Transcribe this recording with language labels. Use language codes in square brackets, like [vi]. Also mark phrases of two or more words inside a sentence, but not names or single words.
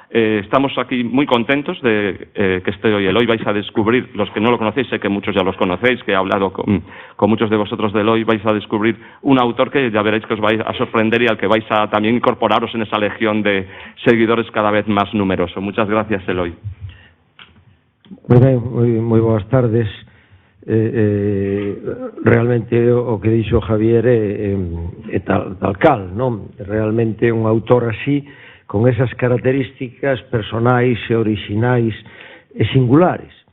[es] Estamos aquí muy contentos de que esté hoy Eloy. Vais a descubrir, los que no lo conocéis, sé que muchos ya los conocéis, que he hablado con muchos de vosotros de Eloy, vais a descubrir un autor que ya veréis que os vais a sorprender y al que vais a también incorporaros en esa legión de seguidores cada vez más numeroso. Muchas gracias, Eloy. [gl] Moi boas tardes. Realmente o que dixo Javier é tal cal, non? Realmente un autor así, con esas características personais e orixinais e singulares.